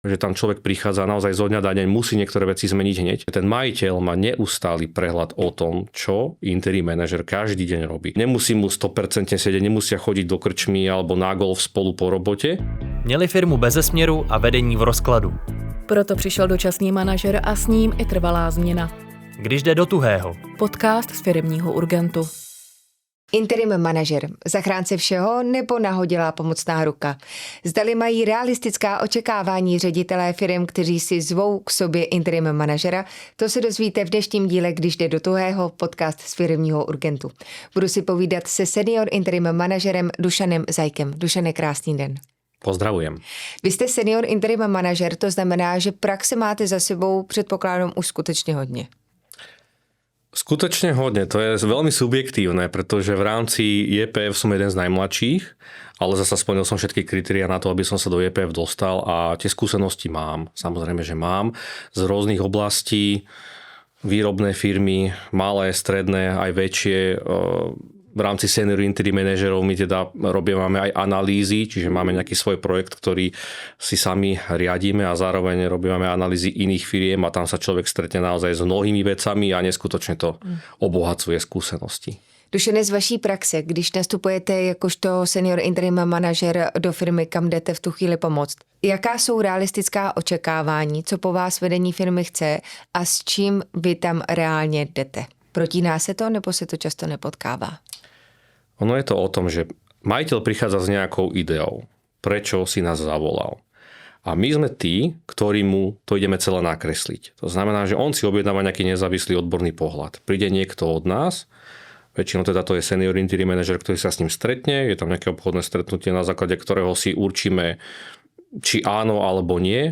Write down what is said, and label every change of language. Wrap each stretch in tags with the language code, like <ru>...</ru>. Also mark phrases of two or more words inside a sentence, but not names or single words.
<sk>že tam človek prichádza naozaj zo dňa na deň, musí niektoré veci zmeniť hneď. Ten majiteľ má neustály prehľad o tom, čo interim manažer každý deň robí. Nemusí mu 100% sedieť, nemusia chodiť do krčmy alebo na golf spolu po robote.</sk> <cs>Měli firmu beze směru a vedení v rozkladu. Proto přišel dočasný manažer a s ním i trvalá změna. Když jde do tuhého. Podcast z firemního Urgentu. Interim manažer, zachránce všeho nebo nahodilá pomocná ruka? Zdali mají realistická očekávání ředitelé firem, kteří si zvou k sobě interim manažera, to se dozvíte v dnešním díle, když jde do tuhého, podcast z firemního Urgentu. Budu si povídat se senior interim manažerem Dušanem Zajkem. Dušane, krásný den.</cs> <sk>Pozdravujem.</sk> <cs>Vy jste senior interim manažer, to znamená, že praxe máte za sebou, předpokládám, už skutečně hodně.</cs> <sk>Skutočne hodne, to je veľmi subjektívne, pretože v rámci JPF som jeden z najmladších, ale zasa splnil som všetky kritériá na to, aby som sa do JPF dostal a tie skúsenosti mám. Samozrejme, že mám z rôznych oblastí, výrobné firmy, malé, stredné, aj väčšie. V rámci senior interim manažerov my teda máme aj analýzy, čiže máme nejaký svoj projekt, ktorý si sami riadíme a zároveň robíme analýzy iných firiem a tam sa človek stretne naozaj s mnohými vecami a neskutočne to obohacuje skúsenosti.</sk> <cs>Dušene, z vaší praxe, když nastupujete jakožto senior interim manažer do firmy, kam jdete v tu chvíli pomoct, jaká jsou realistická očekávání, co po vás vedení firmy chce a s čím vy tam reálně jdete? Protíná se to, nebo se to často nepotkává?</cs> <sk>Ono je to o tom, že majiteľ prichádza s nejakou ideou, prečo si nás zavolal. A my sme tí, ktorí mu to ideme celé nakresliť. To znamená, že on si objednáva nejaký nezávislý odborný pohľad. Príde niekto od nás, väčšinou teda to je senior interim manager, ktorý sa s ním stretne, je tam nejaké obchodné stretnutie, na základe ktorého si určíme, či áno alebo nie.</sk>